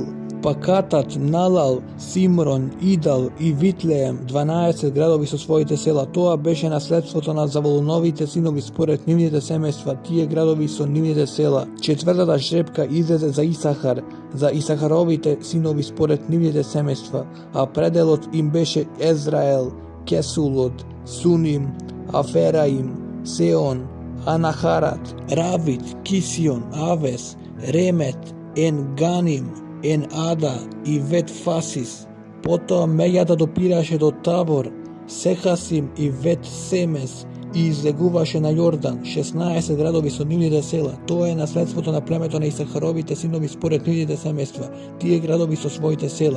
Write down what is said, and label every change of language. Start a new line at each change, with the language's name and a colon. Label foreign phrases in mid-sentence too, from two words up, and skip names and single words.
Macedonian: Пакатат, Налал, Симрон, Идал и Витлеем, 12 градови со своите села. Тоа беше наследството на Заволуновите синови според нивните семејства, тие градови со нивните села. Четвртата жребка излезе за Исахар, за Исахаровите синови според нивните семејства, а пределот им беше Езраел, Кесулот, Суним, Афераим, Сеон, Анахарат, Равит, Кисион, Авес, Ремет, Ен Ганим, Ен Ада и Вет Фасис. Потоа меѓата допираше до Табор, Сехасим и Вет Семес и излегуваше на Јордан, 16 градови со нивните села. Тоа е наследството на племето на Исахаровите синови според нивните семејства, тие градови со своите села.